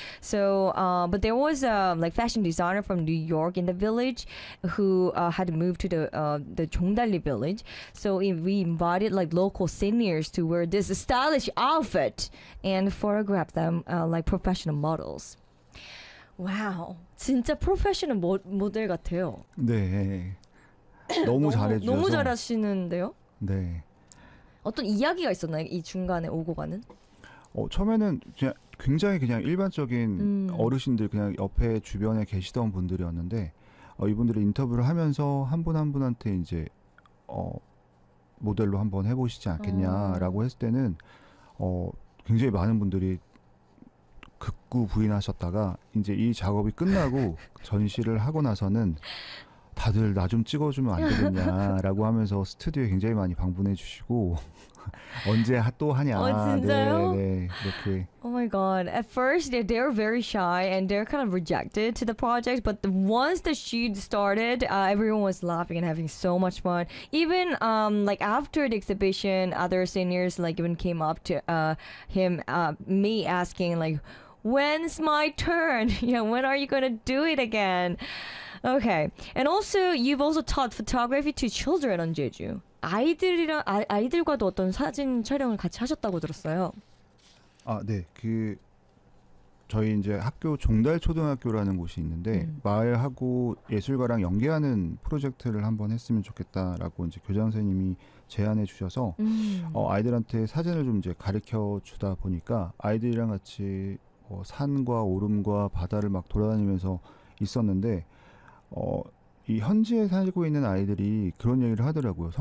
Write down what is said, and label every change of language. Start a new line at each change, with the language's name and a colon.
English: So but there was a like fashion designer from New York in the village who had moved to the Jongdalli village. So we invited like local seniors to wear this stylish outfit and photograph them like professional models.
Korean: 와우, 진짜 프로페셔널 모델 같아요. 네, 너무 잘해주셔서. 너무 잘하시는데요? 네. 어떤 이야기가 있었나요? 이 중간에 오고 가는? 처음에는 그냥 굉장히 그냥 일반적인 어르신들 그냥 옆에 주변에 계시던 분들이었는데 이분들을 인터뷰를 하면서 한 분 한 분한테 이제 모델로 한번 해보시지 않겠냐라고 했을 때는 굉장히 많은 분들이 극구 부인하셨다가 이제 이 작업이 끝나고 전시를 하고 나서는 다들 나 좀 찍어주면 안 되겠냐라고 하면서 스튜디오에 굉장히 많이 방문해 주시고 언제 또 하냐. 진짜요? 네, 네, 이렇게.
English: Oh my god. At first they were very shy and they're kind of rejected to the project, but once the shoot started, everyone was laughing and having so much fun. Even like after the exhibition, other seniors like even came up to him me asking like when's my turn? Yeah, when are you going to do it again? Okay. And also you've also taught photography to children on Jeju.
Korean: 아이들과도 어떤 사진 촬영을 같이 하셨다고 들었어요. 아, 네. 그 저희 이제 학교 종달 초등학교라는 곳이 있는데 마을하고 예술가랑 연계하는 프로젝트를 한번 했으면 좋겠다라고 이제 교장 선생님이 제안해 주셔서 아이들한테 사진을 좀 이제 가르쳐 주다 보니까 아이들이랑 같이 산과 오름과 바다를 막 돌아다니면서 있었는데 이 현지에 살고 있는 아이들이 그런 얘기를 하더라고요.